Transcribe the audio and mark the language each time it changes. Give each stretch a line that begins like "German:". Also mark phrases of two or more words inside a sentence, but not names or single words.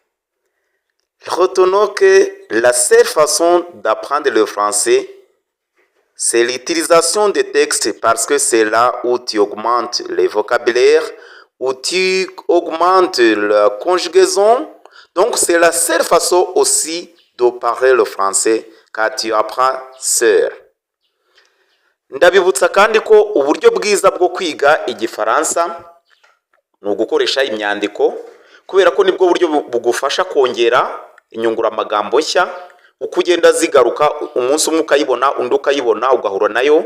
French: Retenons que la seule façon d'apprendre le français, c'est l'utilisation des textes parce que c'est là où tu augmentes le vocabulaire, où tu augmentes la conjugaison. Donc c'est la seule façon aussi de parler le français quand tu apprends seul.
Kinyarwanda: Ndabibutsa kandi ko uburyo bwiza bwo kwiga igifaransa ni ugukoresha imyandiko kubera ko nibwo buryo bugufasha kongera inyunguramagambo nshya uko ugenda zigaruka umunsi umwe ukayibona undi ukayibona ugahura nayo.